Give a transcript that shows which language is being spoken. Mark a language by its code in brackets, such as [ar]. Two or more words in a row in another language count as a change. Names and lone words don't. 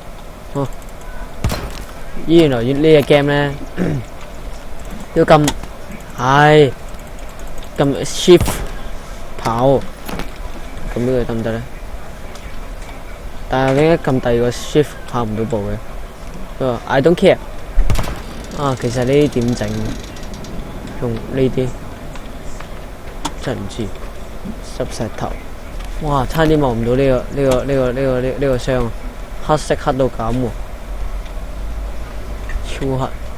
[yue] 原來呢隻 game 咧要撳shift 跑，咁呢個得唔得咧？但係點解撳第二個 shift 跑唔到步嘅？佢話 [en] I don't care。 [yue] 其實呢啲點整？用呢啲真係唔知。濕石頭。哇！差啲望唔到呢個箱，黑色黑到咁喎，超黑。